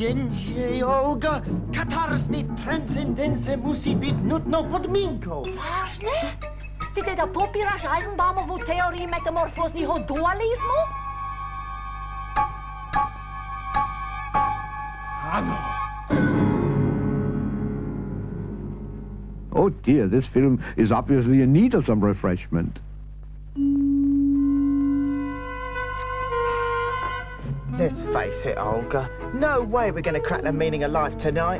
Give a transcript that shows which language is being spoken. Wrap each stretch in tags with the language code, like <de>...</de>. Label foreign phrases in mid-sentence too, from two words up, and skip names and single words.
<cs>Jenže, Olga, katarzní transcendence musí být nutnou podmínkou. Vážně? Ty teda popíráš Heisenbaumovu teorii metamorfózního dualismu? Ano.</cs> <en>Oh dear, this film is obviously in need of some refreshment. Let's face it, Olga. No way we're going to crack the meaning of life tonight.</en>